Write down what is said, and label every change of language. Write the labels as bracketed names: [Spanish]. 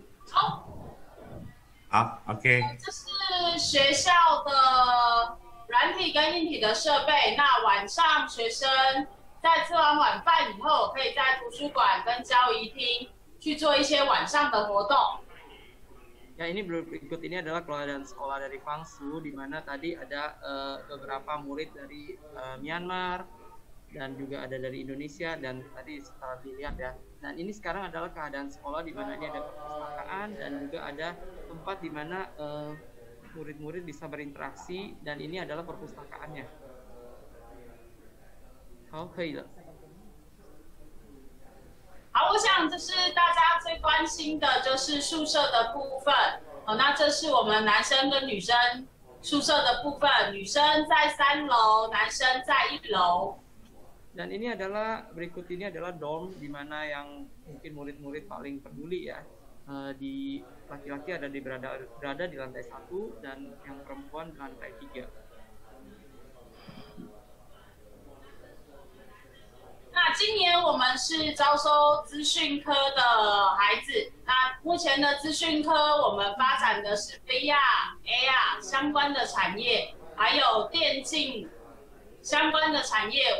[Chinese] 好。好 ，OK。这是学校的软体跟硬体的设备。那晚上学生在吃完晚饭以后，可以在图书馆跟交谊厅去做一些晚上的活动。 [Indonesian] Ya, ini berikut ini adalah keberadaan sekolah dari Fangsu, di mana tadi ada beberapa murid dari Myanmar dan juga ada dari Indonesia, dan tadi setelah dilihat ya. Dan ini sekarang adalah keadaan sekolah di mana ini ada perpustakaan dan juga ada tempat di mana murid-murid bisa berinteraksi, dan ini adalah perpustakaannya. [Chinese] 好，可以了。好，我想这是大家最最关心的就是宿舍的部分。那这是我们男生跟女生宿舍的部分，女生在3楼，男生在1楼。 [Indonesian] Dan ini adalah berikut ini adalah dorm di mana yang mungkin murid-murid paling peduli ya. Di laki-laki berada di lantai 1 dan yang perempuan di lantai 3. [Chinese] 那今年我们是招收资讯科的孩子。那目前的资讯科我们发展的是 VR、AR 相关的产业，还有电竞相关的产业。